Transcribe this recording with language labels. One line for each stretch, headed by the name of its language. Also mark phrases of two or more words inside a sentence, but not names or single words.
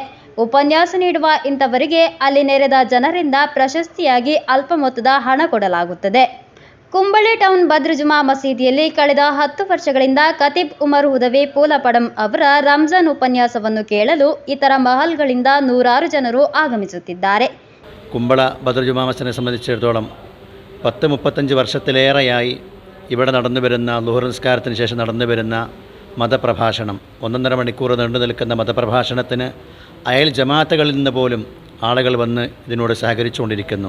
Kannada: ಉಪನ್ಯಾಸ ನೀಡುವ ಇಂಥವರಿಗೆ ಅಲ್ಲಿ ನೆರೆದ ಜನರಿಂದ ಪ್ರಶಸ್ತಿಯಾಗಿ ಅಲ್ಪ ಮೊತ್ತದ ಹಣ ಕೊಡಲಾಗುತ್ತದೆ. ಕುಂಬಳೆ ಟೌನ್ ಬದ್ರುಜುಮಾ ಮಸೀದಿಯಲ್ಲಿ ಕಳೆದ 10 ವರ್ಷಗಳಿಂದ ಖತೀಬ್ ಉಮರ್ ಹುದವಿ ಪೂಲಪಡಂ ಅವರ ರಂಜಾನ್ ಉಪನ್ಯಾಸವನ್ನು ಕೇಳಲು ಇತರ ಮಹಲ್ಗಳಿಂದ നൂറാറ് ಜನರು ಆಗಮಿಸುತ್ತಿದ್ದಾರೆ.
Malayalam: കുമ്പള ബദർജുമാ മസ്ജിദിനെ സംബന്ധിച്ചിടത്തോളം 10-35 വർഷത്തിലേറെയായി ഇവിടെ നടന്നു വരുന്ന ളുഹർ നിസ്കാരത്തിന് ശേഷം നടന്നു വരുന്ന മതപ്രഭാഷണം 1.5 മണിക്കൂർ നീണ്ടു നിൽക്കുന്ന മതപ്രഭാഷണത്തിന് അയൽ ജമാഅത്തുകളിൽ നിന്ന് പോലും ആളുകൾ വന്ന് ഇതിനോട് സഹകരിച്ചുകൊണ്ടിരിക്കുന്നു.